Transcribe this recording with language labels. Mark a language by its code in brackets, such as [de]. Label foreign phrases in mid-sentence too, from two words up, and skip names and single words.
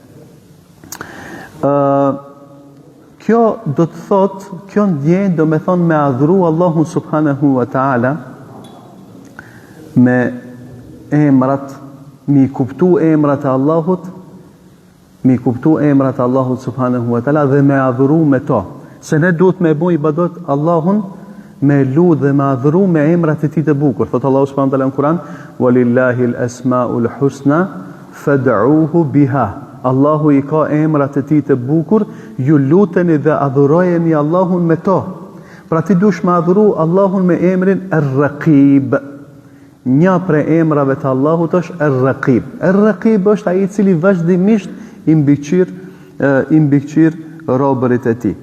[sq] Kjo do të thotë, kjo ndjenjë do me thonë me adhuru Allahun [ar] سبحانه وتعالى [sq] me emrat, mi kuptu emrat e Allahut, [ar] سبحانه وتعالى [sq] dhe me adhuru me to. Se ne duhet me bu ibadet Allahun me lut dhe me adhuru me emrat e tij të bukur. Thotë Allahu [ar] سبحانه وتعالى [sq] në Kur'an: [ar] "ولله الأسماء الحسنى فادعوه بها." [sq] Allahu i ka emrat e tij të bukur, ju luteni dhe adhurojeni Allahun me to. Pra ti dush me adhuru Allahun me emrin Ar-Raqib. Një prej emrave të Allahut është Ar-Raqib. Ar-Raqib është ai i cili vazhdimisht i mbikëqir robërit e tij.